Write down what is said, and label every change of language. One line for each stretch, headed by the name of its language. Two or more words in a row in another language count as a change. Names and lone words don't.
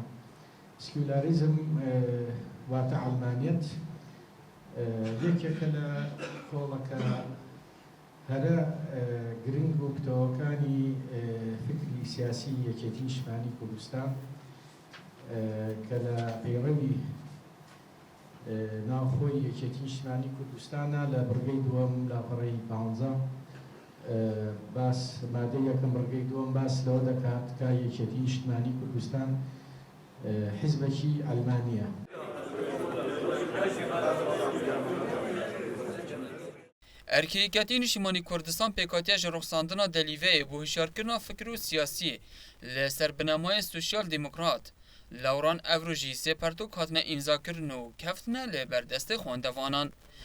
Central Kurdish: سیکولاریزم واتە عەڵمانیەت یەکێکە لە کۆڵەکە هەرە گرنگ بوو کتەوەکانی فکری سیاسی یەکێتی نیشتیمانی کوردستان کە لە پەیڕەوی ناوخۆی یەکێتی نیشتیمانی کوردستانە لە بڕگەی دووەم لاپەڕەی 15 باس مادەی یەکەم بڕگەی دووەم باس لەوە دەکات کە یەکێتی نیشتیمانی کوردستان حیزبێکی ئەلمانیە.
Kurdish: Erkêketî Niştimanî Kurdistan pêkhatiya ji rexsandina delîveyê bû hişyarkirina fikir û siyasî li ser binemayê Sosyal Demokrat Lawran Evro jî sê pertok hatine îmzakirin û keftine li ber destê xwendevanan.